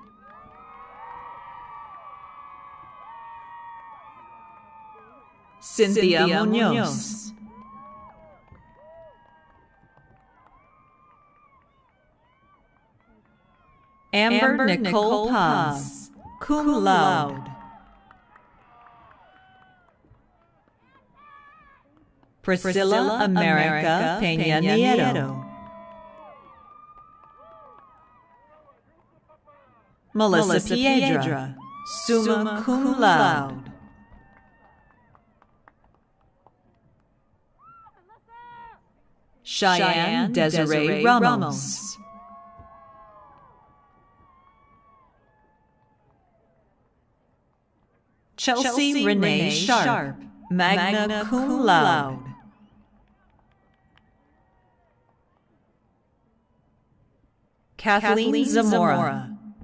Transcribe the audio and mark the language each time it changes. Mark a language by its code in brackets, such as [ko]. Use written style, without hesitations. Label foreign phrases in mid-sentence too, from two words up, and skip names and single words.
[en] Cynthia Munoz. Amber Nicole Paz, [la] cum laude. [en] Priscilla America Peña Nieto. Melissa Piedra, [la] summa cum laude. [en] Cheyenne Desiree Ramos. Chelsea Renee Sharp, [la] magna cum laude. [en] Kathleen Zamora.